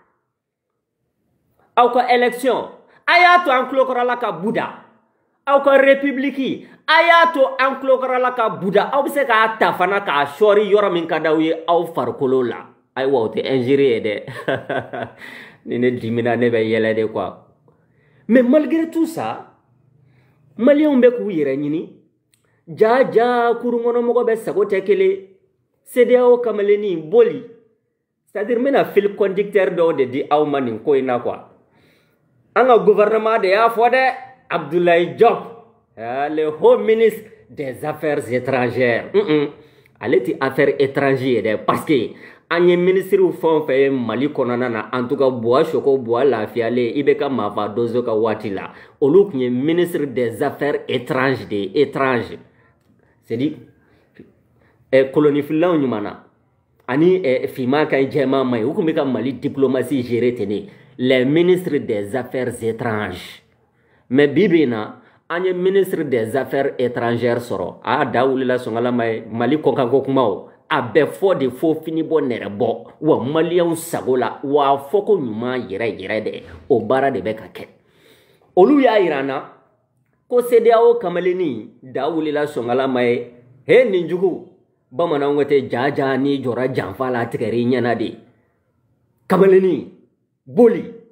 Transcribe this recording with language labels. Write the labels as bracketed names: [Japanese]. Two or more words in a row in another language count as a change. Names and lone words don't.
[Bambara] aw ka élection a y'a to an tulokɔrɔla ka buda aw ka république a y'a to an tulokɔrɔla ka buda aw bɛ se k'a ta fana k'a sɔɔri yɔrɔ min ka d'aw ye aw farikolo la ayiwa o tɛ injure ye dɛ ni ne dimina ne bɛ yɛlɛ de quoi [French] mais malgré tout ça [Bambara] Maliens bɛ k'u yɛrɛ ɲini ja kurun kɔnɔ mɔgɔ bɛ sago tɛ kelen CEDEAO kamaleni boli [French] c'est-à-dire [Bambara] n bɛna [French] fil conducteur [Bambara] dɔw de di aw ma nin ko in na quoi an ka gouvernement de y'a fɔ dɛ Abdoulaye Diop [French] le haut ministre des affaires étrangères [Bambara] ale tɛ [French] affaires étrangères [Bambara] ye dɛ parce que an ye ministres fɛn o fɛn ye Mali kɔnɔna na [French] en tout cas [Bambara] Buwa Soko Buwa lafiyalen i bɛ ka Mafa Donso ka waati la olu tun ye [French] ministre des affaires étrangères de étranges c'est-à-dire [Bambara] kolonifilaw ɲuman na ani finman ka ɲi jɛman ma ye u tun bɛ ka Mali diplomatie gérer ten de [French] les ministres des affaires étranges mais [Bambara] bi bi in na an ye [French] ministre des affaires étrangères [Bambara] sɔrɔ a da wulila sɔngala ma ye Mali kɔkanko kumaw a bɛ fɔ de fo fini bɔ nɛrɛ bɔ wa maliyɛnw sago la wa fɔ ko ɲuman yɛrɛ yɛrɛ de o baara de bɛ ka kɛ olu y'a yira an na ko CEDEAO kamaleni da wulila sɔngala ma ye he nin jugu bamananw ko tɛ jaja ni jɔra janfa la tigɛrɛ i ɲɛna de kamaleni boli